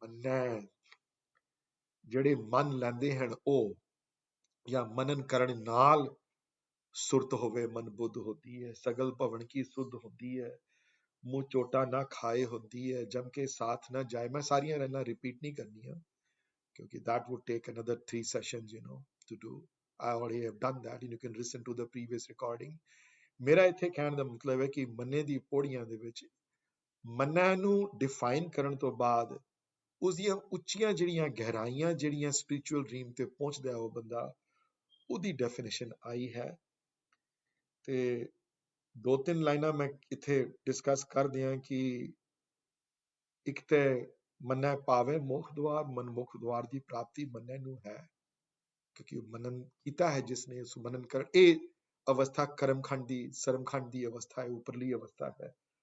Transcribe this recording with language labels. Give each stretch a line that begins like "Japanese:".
Punjabi: ਮੰਨੈ ਜਿਹੜੇ ਮੰਨ ਲੈਂਦੇ ਹਨ ਉਹ, ਜਾਂ ਮਨਨ ਕਰਨ ਨਾਲ ਸੁਰਤ ਹੋਵੇ ਮਨ ਬੁੱਧ ਹੋਤੀ ਹੈ, ਸਗਲ ਭਵਨ ਕੀ ਸੁਧ ਹੁੰਦੀ ਹੈ, ਮੂੰਹ ਚੋਟਾ ਨਾ ਖਾਏ ਹੁੰਦੀ ਹੈ, ਜਮ ਕੇ ਸਾਥ ਨਾ ਜਾਏ। ਮੈਂ ਸਾਰੀਆਂ ਰਹਿਣਾ ਰਿਪੀਟ ਨਹੀਂ ਕਰਨੀਆਂ ਕਿਉਂਕਿ
English: that would take another 3 sessions to do. I already have done that and you can listen to the previous recording.
Punjabi: ਮੇਰਾ ਇੱਥੇ ਕਹਿਣ ਦਾ ਮਤਲਬ ਹੈ ਕਿ ਮੰਨੇ ਦੀ ਪੌੜੀਆਂ ਦੇ ਵਿੱਚ ਮੰਨੈ ਨੂੰ ਡਿਫਾਈਨ ਕਰਨ ਤੋਂ ਬਾਅਦ ਉਸਦੀਆਂ ਉੱਚੀਆਂ ਜਿਹੜੀਆਂ ਗਹਿਰਾਈਆਂ, ਜਿਹੜੀਆਂ ਸਪਿਰਿਚੁਅਲ ਡ੍ਰੀਮ ਤੇ ਪਹੁੰਚਦਾ ਉਹ ਬੰਦਾ, ਉਹਦੀ ਡੈਫੀਨੇਸ਼ਨ ਆਈ ਹੈ। ਤੇ 2-3 ਲਾਈਨਾਂ ਮੈਂ ਇੱਥੇ ਡਿਸਕਸ ਕਰ ਦਿਆਂ ਕਿ ਇੱਕ ਤੇ ਮੰਨੈ ਪਾਵੇ ਮੁਖ ਦੁਆਰ, ਮਨਮੁਖ ਦੁਆਰ ਦੀ ਪ੍ਰਾਪਤੀ ਮੰਨੈ ਨੂੰ ਹੈ, ਕਿਉਂਕਿ ਮਨਨ ਕੀਤਾ ਹੈ ਜਿਸਨੇ, ਉਸ ਮਨਨ ਕਰ, ਇਹ ਅਵਸਥਾ ਕਰਮਖੰਡ ਦੀ, ਸਰਮਖੰਡ ਦੀ ਅਵਸਥਾ ਹੈ, ਉਪਰਲੀ ਅਵਸਥਾ ਹੈ।